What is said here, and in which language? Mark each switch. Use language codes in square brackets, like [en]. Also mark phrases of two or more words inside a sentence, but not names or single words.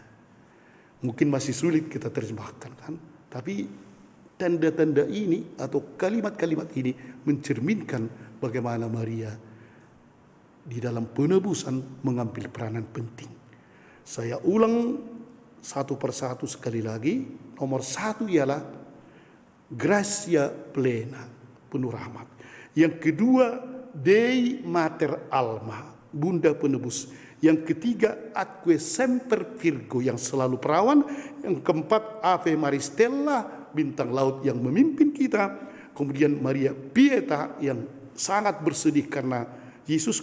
[id] Mungkin masih sulit kita terjemahkan kan. Tapi tanda-tanda ini atau kalimat-kalimat ini mencerminkan bagaimana Maria di dalam penebusan mengambil peranan penting. Saya ulang satu persatu sekali lagi. Nomor satu ialah [la] gratia plena, [id] penuh rahmat. Yang kedua, [la] Dei Mater Alma, [id] Bunda Penebus. Yang ketiga, [la] Atque Semper Virgo, [id] yang selalu perawan. Yang keempat, [la] Ave Maris Stella, [id] bintang laut yang memimpin kita. Kemudian Maria Pieta yang sangat bersedih karena Yesus.